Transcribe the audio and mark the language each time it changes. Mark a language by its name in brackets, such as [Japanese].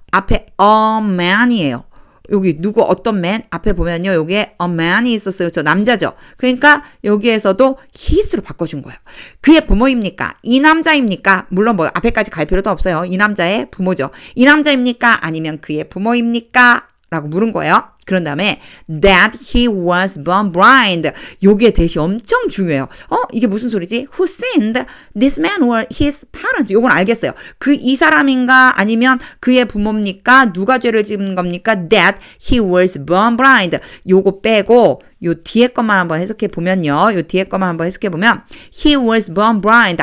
[Korean] 앞에 a man이에요. 여기 누구 어떤 man 앞에 보면요. 여기에 a man이 있었어요. 저 남자죠. 그러니까 여기에서도 his로 바꿔준 거예요. 그의 부모입니까? 이 남자입니까? 물론 뭐 앞에까지 갈 필요도 없어요. 이 남자의 부모죠. 이 남자입니까? 아니면 그의 부모입니까? 라고 물은 거예요. 그런 다음에 [English] that he was born blind. [Korean] 요게 대시 엄청 중요해요. 이게 무슨 소리지? [English] Who sinned? This man or his parents? [Korean] 요건 알겠어요. 이 사람인가 아니면 그의 부모입니까? 누가 죄를 지은 겁니까? [English] That he was born blind. [Korean] 요거 빼고 요 뒤에 것만 한번 해석해 보면요. 요 뒤에 것만 한번 해석해 보면 [English] he was born blind.